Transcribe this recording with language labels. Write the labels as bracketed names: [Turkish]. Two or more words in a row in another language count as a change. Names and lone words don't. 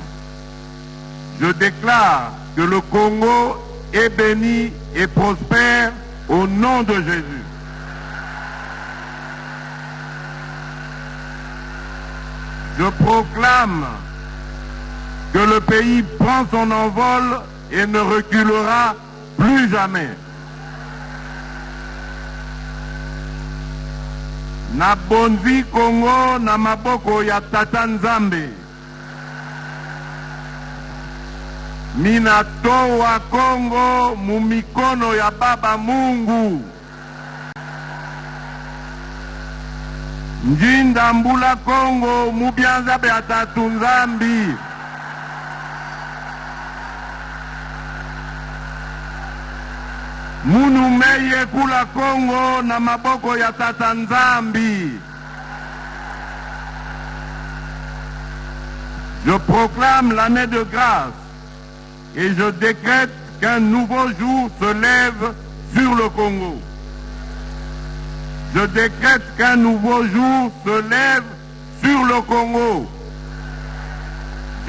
[French] Je déclare que le Congo est béni et prospère au nom de Jésus. Je proclame que le pays prend son envol et ne reculera plus jamais. [Lingala] Na bonzi Congo na maboko ya Tata Nzambe. [Swahili] Minatoa Congo mumikono ya Baba Mungu. [Luba-Lulua] Njinda mbula Congo mubyanza be Tata Nzambi. [Kongo] Munu meye kula Congo na maboko ya Tata Nzambi. [French] Je proclame l'année de grâce et je décrète qu'un nouveau jour se lève sur le Congo. Je décrète qu'un nouveau jour se lève sur le Congo.